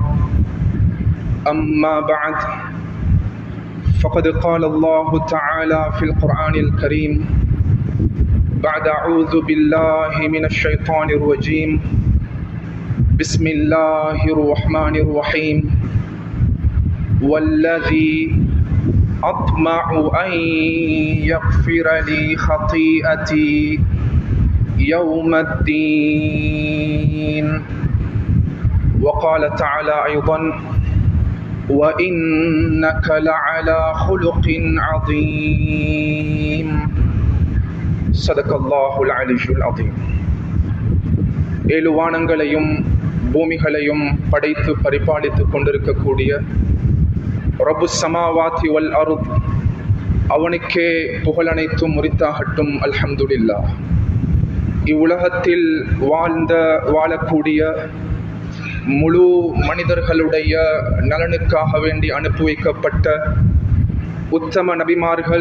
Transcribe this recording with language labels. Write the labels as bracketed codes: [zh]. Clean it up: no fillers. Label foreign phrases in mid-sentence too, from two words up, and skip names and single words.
[ar] أما بعد، فقد قال الله تعالى في القرآن الكريم بعد أعوذ بالله من الشيطان الرجيم بسم الله الرحمن الرحيم والذي أطمع أن يغفر لي خطيئتي يوم الدين. وقال تعالى أيضا وإنك لعلى خلق عظيم. صدق الله العلي العظيم. [ta] ஏழு வானங்களையும் பூமிகளையும் படைத்து பரிபாலித்துக் கொண்டிருக்கக்கூடிய [ar] رب السماوات والأرض, [ta] அவனுக்கே புகழனைத்தும் உரித்தாகட்டும். [ar] الحمد لله. [ta] இவ்வுலகத்தில் வாழக்கூடிய முழு மனிதர்களுடைய நலனுக்காக வேண்டி அனுப்பி வைக்கப்பட்ட உத்தம நபிமார்கள்,